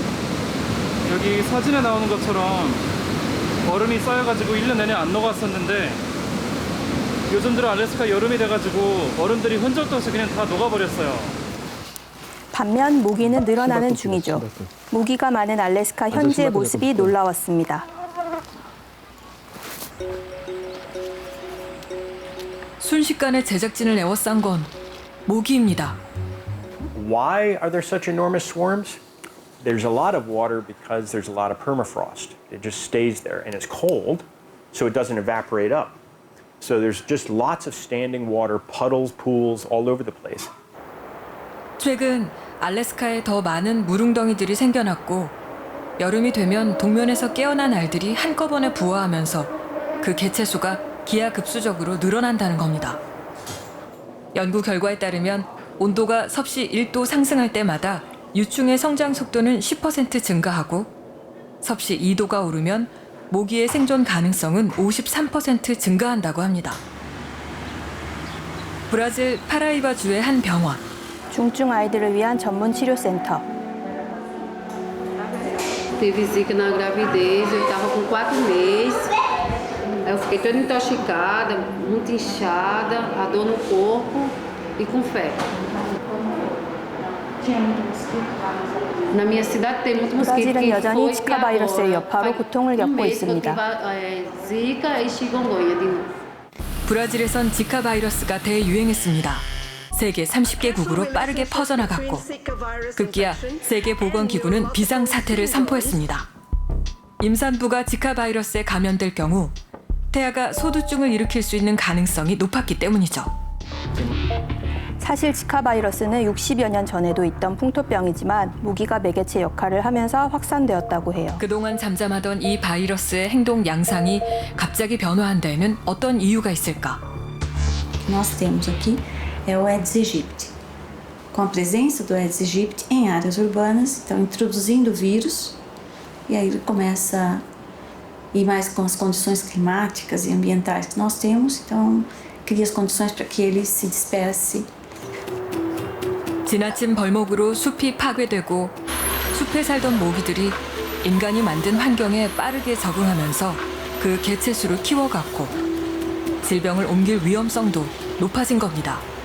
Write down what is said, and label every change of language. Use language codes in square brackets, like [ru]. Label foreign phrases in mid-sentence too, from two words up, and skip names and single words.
[ko] 여기 사진에 나오는 것처럼 얼음이 쌓여가지고 1년 내내 안 녹았었는데 요즘 들어 알래스카 여름이 돼가지고 얼음들이 흔적도 없이 그냥 다 녹아버렸어요. 반면 모기는 늘어나는 중이죠. 모기가 많은 알래스카 현지의 모습이 놀라웠습니다. 순식간에 제작진을 에워싼 건 모기입니다. [en] Why are there such enormous swarms? There's a lot of water because there's a lot of permafrost. It just stays there and it's cold, so it doesn't evaporate up. So there's just lots of standing water, puddles, pools all over the place. [ko] 최근 알래스카에 더 많은 물웅덩이들이 생겨났고 여름이 되면 동면에서 깨어난 알들이 한꺼번에 부화하면서 그 개체수가 기하급수적으로 늘어난다는 겁니다. 연구 결과에 따르면 온도가 섭씨 1도 상승할 때마다 유충의 성장 속도는 10% 증가하고 섭씨 2도가 오르면 모기의 생존 가능성은 53% 증가한다고 합니다. 브라질 파라이바주의 한 병원. 중증 아이들을 위한 전문 치료센터. [pt] Teve zika na gravidez, eu estava com 4 meses. Aí eu fiquei toda intoxicada, muito inchada, a dor no corpo e com febre. Na minha cidade tem muito mosquito. [ko] 브라질은 여전히 지카 바이러스의 여파로 고통을 겪고 있습니다. [pt] Zika e chikungunya de novo. [ko] 브라질에선 지카 바이러스가 대유행했습니다. 세계 30개국으로 빠르게 퍼져나갔고 급기야 세계보건기구는 비상사태를 선포했습니다. 임산부가 지카 바이러스에 감염될 경우 태아가 소두증을 일으킬 수 있는 가능성이 높았기 때문이죠. 사실 지카 바이러스는 60여 년 전에도 있던 풍토병이지만 모기가 매개체 역할을 하면서 확산되었다고 해요. 그동안 잠잠하던 이 바이러스의 행동 양상이 갑자기 변화한 데에는 어떤 이유가 있을까? [pt] Nós temos aqui é o Aedes aegypti. Com a presença do Aedes aegypti em áreas urbanas, então introduzindo o vírus, e aí ele começa e mais com as condições climáticas e ambientais que nós temos, então cria as condições para que ele se disperse. [ko] 지나친 벌목으로 숲이 파괴되고 숲에 살던 모기들이 인간이 만든 환경에 빠르게 적응하면서 그 개체수를 키워갔고 질병을 옮길 위험성도 높아진 겁니다.